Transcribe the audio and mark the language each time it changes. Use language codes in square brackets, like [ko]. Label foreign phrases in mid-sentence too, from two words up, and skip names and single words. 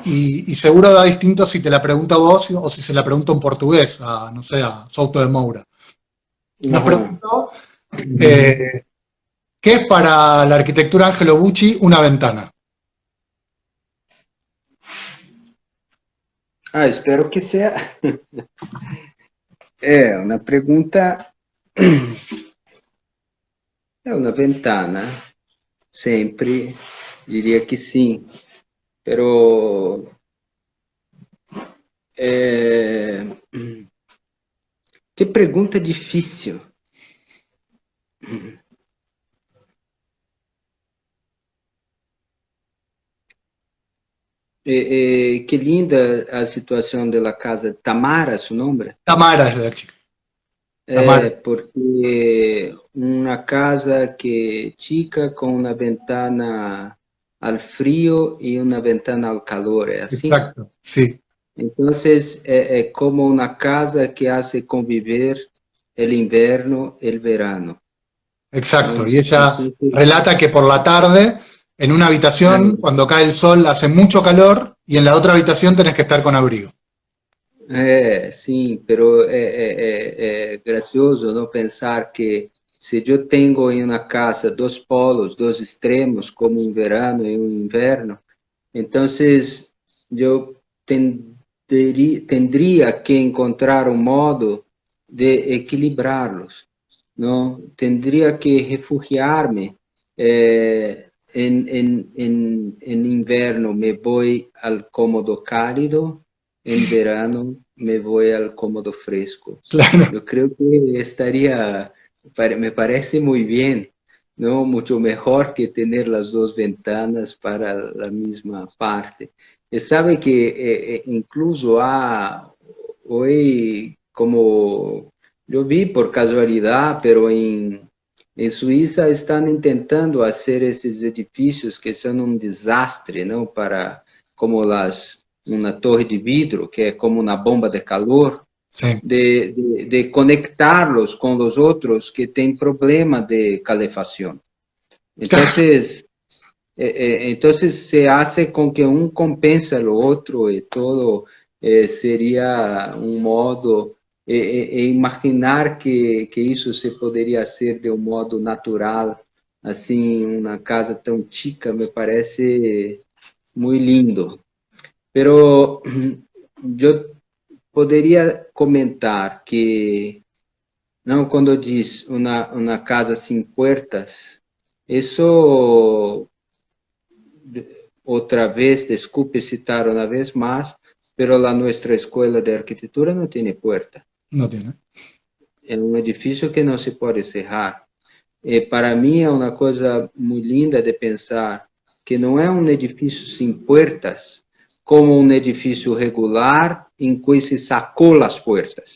[es] Y seguro da distinto si te la pregunto a vos o si se la pregunto en portugués, a, no sé, a Souto de Moura. Nos Ajá. preguntó, ¿qué es para la arquitectura Angelo Bucci una ventana? Espero que sea. Una pergunta. [pt] É uma ventana, sempre diria que sim, pero que pergunta difícil. Que linda a situação da casa. Tamara, seu nome? [es] Tamara es la chica. Tamara, [pt] Porque uma casa que chica com uma [es] ventana al frio [pt] e uma [es] ventana al calor, [pt] é assim? [es] exacto, sí, Entonces, como una casa que hace convivir el invierno, el verano, exacto. ¿no? Y ella Entonces, relata que por la tarde, en una habitación, eh, cuando cae el sol, hace mucho calor y en la otra habitación tenés que estar con abrigo. [pt] sim, pero é gracioso não pensar que se eu tenho em uma casa dois polos, dois extremos, como um verano e um inverno, então eu tendría que encontrar um modo de equilibrá-los. [es] ¿No? Tendría que refugiarme. En invierno me voy al cómodo cálido, en verano me voy al cómodo fresco. Claro, Yo creo que estaría, me parece muy bien, ¿no? Mucho mejor que tener las dos ventanas para la misma parte. Y sabe que incluso hoy como yo vi por casualidad, pero en Suiza están intentando hacer [pt] esses edifícios que são um desastre, não? Para como uma torre de vidro, que é como uma bomba de calor, [es] sí. [pt] de conectarlos com os outros que têm problema de calefação. Então, [es] se hace [pt] com que um compensa o outro e todo seria um modo imaginar que isso se poderia ser de um modo natural, assim, uma casa tão chica, me parece muito lindo. Pero eu poderia comentar que, não, quando diz uma casa sem portas, isso, outra vez, desculpe citar uma vez mais, [es] pero la nuestra escuela de arquitectura [pt] não tem porta. [es] No tiene. [pt] É um edifício que não se pode cerrar. para mim é uma coisa muito linda de pensar que não é um edifício sem portas, como um edifício regular em que se sacou as portas.